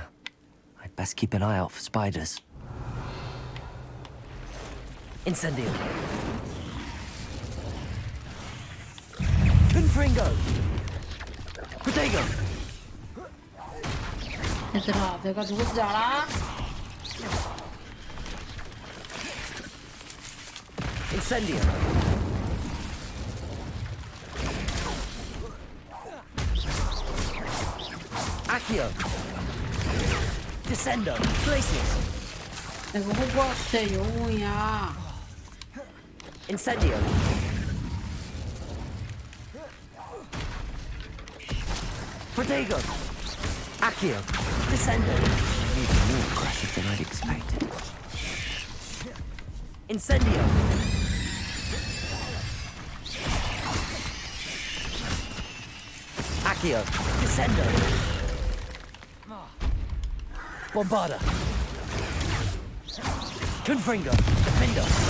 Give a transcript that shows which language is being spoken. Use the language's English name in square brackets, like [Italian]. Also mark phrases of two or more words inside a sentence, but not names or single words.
[English] I'd best keep an eye out for spiders. Incendio. Confringo. Protego. [Korean] 얘들아, 내가 누군지 알아? [English] Incendio. Accio. Descendo. Glacius. [Korean] 내가 호그와트의 영웅이야. [English] Incendio. Protego. Accio. Descendo. Even more aggressive than I'd expected. Incendio. Accio. Descendo. Bombarda. Confringo. Defendo.